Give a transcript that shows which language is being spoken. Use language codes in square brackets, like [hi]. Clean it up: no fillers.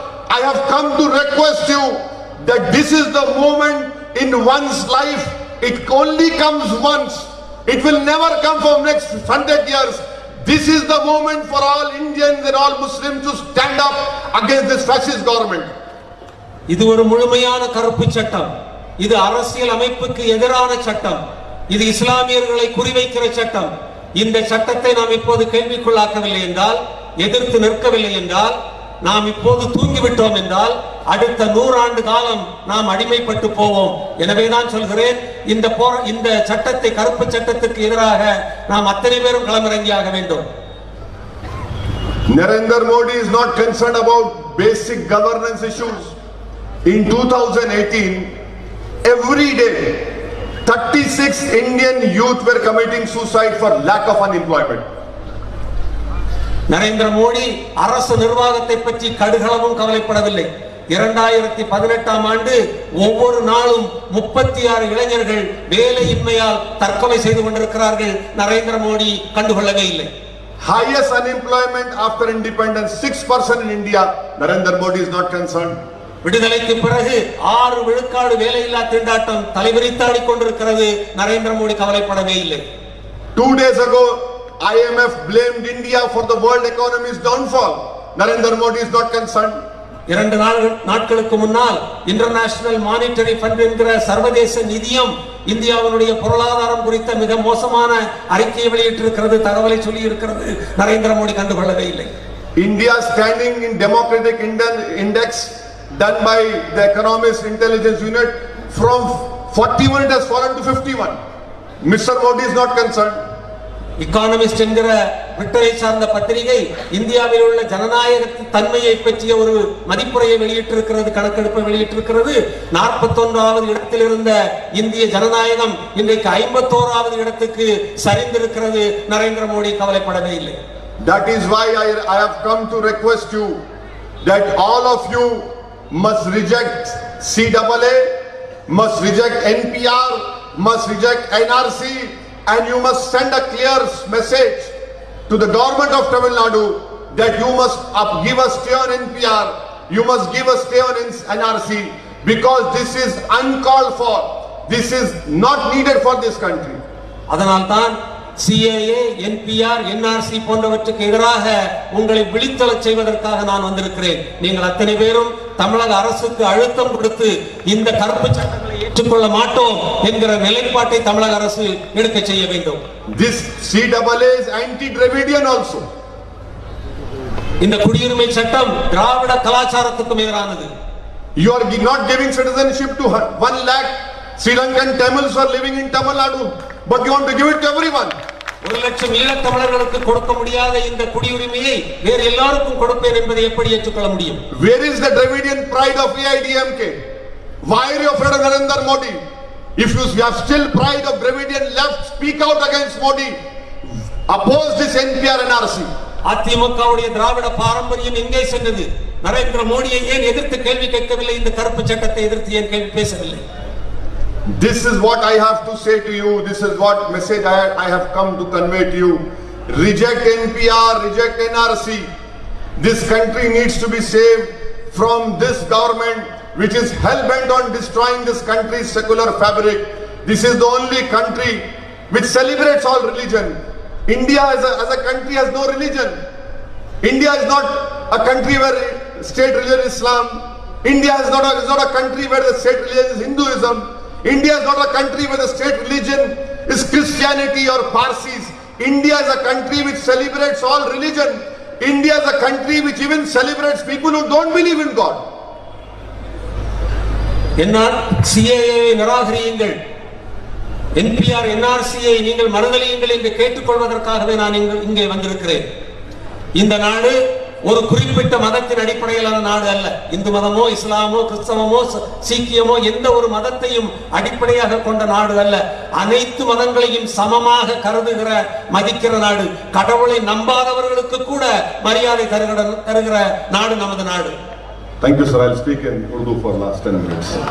[en] I have come to request you that this is the moment in one's life. It only comes once. It will never come for next 100 years. This is the moment for all Indians and all Muslims to stand up against this fascist government. [ta] இது ஒரு முழுமையான கருப்பு சட்டம். இது அரசியல் அமைப்புக்கு எதிரான சட்டம். இது இஸ்லாமியர்களை குறிவைக்கிற சட்டம். இந்த சட்டத்தை நாம் இப்போது கேள்விக்குள்ளாக்கவில்லை என்றால் எதிர்த்து நிற்கவில்லை என்றால், நாம் இப்போது தூங்கிவிட்டோம் என்றால் அடுத்த 100 ஆண்டு காலம் நாம் அடிமைப்பட்டு போவோம். எனவேதான் சொல்கிறேன், இந்த சட்டத்தை, கருப்பு சட்டத்திற்கு எதிராக நாம் அத்தனை பேரும் களமிறங்கியாக வேண்டும். [en] Narendra Modi is not concerned about basic governance issues. In 2018, every day 36 Indian youth were committing suicide for lack of unemployment. [ta] Narendra Modi அரசு நிர்வாகத்தை பற்றி கடுகளவும் கவலைப்படவில்லை. 2018ஆம் ஆண்டு ஒவ்வொரு நாளும் 36 இளைஞர்கள் வேலையின்மையால் தற்கொலை செய்து கொண்டிருக்கிறார்கள். நரேந்திர மோடி கண்டுகொள்ளவே இல்லை. [en] Highest unemployment after independence, 6% in India. Narendra Modi is not concerned. [ta] விடுதலைக்கு பிறகு 6 விழுக்காடு வேலையில்லா திண்டாட்டம் தலைவிரித்தாடி கொண்டிருக்கிறது. நரேந்திர மோடி கவலைப்படவே இல்லை. [en] 2 days ago, IMF blamed India for the world economy's downfall. Narendra Modi is not concerned. [ta] 2 நாட்களுக்கு முன்னால் இன்டர்நேஷனல் மானிட்டரி ஃபண்ட் என்கிற சர்வதேச நிதியம் இந்தியாவினுடைய பொருளாதாரம் குறித்த மிக மோசமான அறிக்கையை வெளியிட்டிருக்கிறது, தகவலை சொல்லி இருக்கிறது. நரேந்திர மோடி கண்டுகொள்ளவே இல்லை. [en] India standing in democratic index done by the economist intelligence unit from 41 it has fallen to 51. Mr. Modi is not concerned. [ta] Economist என்கிற பிரிட்டனை சார்ந்த பத்திரிகை இந்தியாவில் உள்ள ஜனநாயக தன்மையை பற்றிய ஒரு மதிப்புரையை வெளியிட்டிருக்கிறது, கணக்கெடுப்பை வெளியிட்டிருக்கிறது. 41வது இடத்தில் இருந்த இந்திய ஜனநாயகம் இன்றைக்கு 51வது இடத்துக்கு சரிந்திருக்கிறது. நரேந்திர மோடி கவலைப்படவே இல்லை. [en] That is why I have come to request you that all of you must reject CAA, must reject NPR, must reject NRC, and you must send a clear message to the government of Tamil Nadu that you must give a stay on NPR, you must give a stay on NRC, because this is uncalled for, this is not needed for this country. [ta] அதனால்தான் CAA, NPR, NRC போன்றவற்றுக்கு எதிராக உங்களை விழித்தெழச் செய்வதற்காக நான் வந்திருக்கிறேன். நீங்கள் அத்தனை பேரும் தமிழக அரசுக்கு அழுத்தம் கொடுத்து இந்த கருப்பு சட்டங்களை ஏற்றுக்கொள்ள மாட்டோம் என்கிற நிலைப்பாட்டை தமிழக அரசு எடுக்க செய்ய வேண்டும். [en] This CAA is anti-Dravidian also. [ta] இந்த குடியுரிமை சட்டம் திராவிட கலாச்சாரத்துக்கும் எதிரானது. [en] You are not giving citizenship to 1 lakh Sri Lankan Tamils who are living in Tamil Nadu, but you want to give it to everyone. [ta] 1 லட்சம் ஈழத் தமிழர்களுக்கு கொடுக்க முடியாத இந்த குடியுரிமையை வேறு எல்லாருக்கும் கொடுப்பேன் என்பதை எப்படி ஏற்றுக்கொள்ள முடியும்? [en] Where is the Dravidian pride of AIDMK? Why are you afraid of Narendra Modi? If you have still pride of Dravidian left, speak out against Modi. Oppose this NPR NRC. [ta] அதிமுகவுடைய திராவிட பாரம்பரியம் எங்கே சென்றது? நரேந்திர மோடியை ஏன் எதிர்த்து கேள்வி கேட்கவில்லை? இந்த கருப்பு சட்டத்தை எதிர்த்து ஏன் கேள்வி பேசவில்லை? [en] This is what I have to say to you. This is what message I have come to convey to you. Reject NPR, reject NRC. This country needs to be saved from this government which is hell-bent on destroying this country's secular fabric. This is the only country which celebrates all religion. India as a country has no religion. India is not a country where state religion is Islam. India is not a country where the state religion is Hinduism. India is not a country where the state religion is Christianity or Parsis. India is a country which celebrates all religion. India is a country which even celebrates people who don't believe in God. [ta] CAA நிராகரியுங்கள், NPR, NRCயை நீங்கள் மறுதலியுங்கள் என்று கேட்டுக்கொள்வதற்காகவே நான் இங்கே வந்திருக்கிறேன். இந்த நாடு ஒரு குறிப்பிட்ட மதத்தின் அடிப்படையிலான நாடு அல்ல. இந்து மதமோ, இஸ்லாமோ, கிறிஸ்தவமோ, சீக்கியமோ எந்த ஒரு மதத்தையும் அடிப்படையாக கொண்ட நாடு அல்ல. அனைத்து மதங்களையும் சமமாக கருதுகிற, மதிக்கிற நாடு. கடவுளை நம்பாதவர்களுக்கு கூட மரியாதை தருகிற நாடு நமது நாடு. [en] Thank you, sir. I'll speak in Urdu for last 10 minutes.